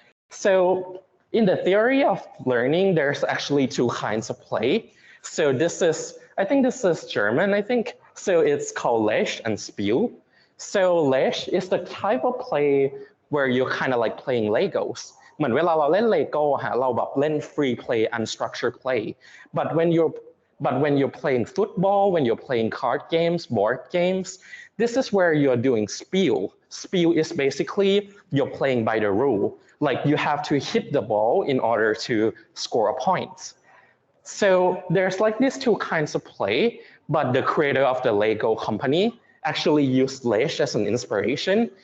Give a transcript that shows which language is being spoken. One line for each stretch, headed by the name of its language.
English: So in the theory of learning, there's actually two kinds of play. So I think this is German, So it's called Lech and Spiel. So Lech is the type of play where you're kind of like playing Legos.
Thai: เหมือนเวลาเราเล่น Lego ฮะเราแบบเล่น
English: free play unstructured play. But when you're playing football, when you're playing card games, board games, this is where you're doing spiel. Spiel is basically you're playing by the rule. Like you have to hit the ball in order to score a point. So there's like these two kinds of play, but the creator of the Lego company actually used Lech as an inspiration.